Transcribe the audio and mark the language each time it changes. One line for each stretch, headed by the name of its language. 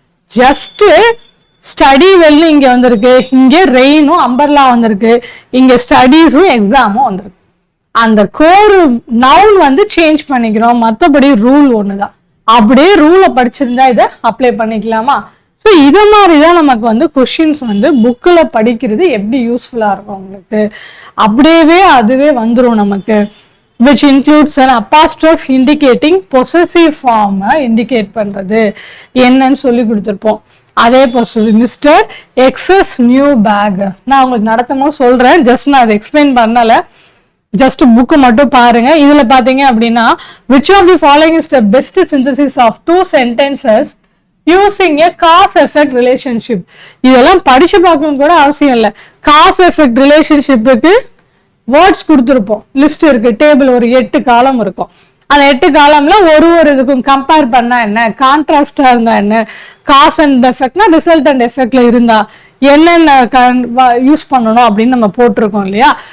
English: just study well
Tamil: இங்க வந்திருக்கு, இங்க ரெயினும் அம்பர்லா வந்திருக்கு, இங்க ஸ்டடீஸும் எக்ஸாமும் வந்திருக்கு. அந்த கோர் நவுன் வந்து சேஞ்ச் பண்ணிக்கிறோம், மற்றபடி ரூல் ஒண்ணுதான். அப்படியே ரூலை படிச்சிருந்தா இதை அப்ளை பண்ணிக்கலாமா? ஸோ இது மாதிரி தான் நமக்கு வந்து கொஷின்ஸ் வந்து புக்கில் படிக்கிறது எப்படி யூஸ்ஃபுல்லாக இருக்கும் உங்களுக்கு. அப்படியே அதுவே வந்துடும் நமக்கு.
English: which includes an apostrophe indicating possessive form
Tamil: indicate பண்ணுறது என்னன்னு சொல்லி கொடுத்துருப்போம். அதே possessive, mister excess new bag. நான் உங்களுக்கு நடத்தணும் சொல்கிறேன், ஜஸ்ட் நான் அதை எக்ஸ்பிளைன் பண்ணலை, ஜஸ்ட் புக்கு மட்டும் பாருங்க. இதுல பாத்தீங்க அப்படின்னா
English: which of the following is the best synthesis of 2 sentences using a cause effect relationship.
Tamil: இதெல்லாம் படிச்சு பார்க்கணும் கூட அவசியம் இல்லை. காஸ் எஃபெக்ட் ரிலேஷன்ஷிப்புக்கு வேர்ட்ஸ் கொடுத்துருப்போம், லிஸ்ட் இருக்கு, டேபிள் ஒரு 8 காலம் இருக்கும். அந்த 8 காலம்ல ஒரு இதுக்கும் கம்பேர் பண்ணா என்ன, கான்ட்ராஸ்டா இருந்தா என்ன, காஸ் அண்ட் எஃபெக்ட்னா ரிசல்ட் அண்ட் எஃபெக்ட்ல இருந்தா என்னென்ன யூஸ் பண்ணணும் அப்படின்னு நம்ம போட்டிருக்கோம் இல்லையா.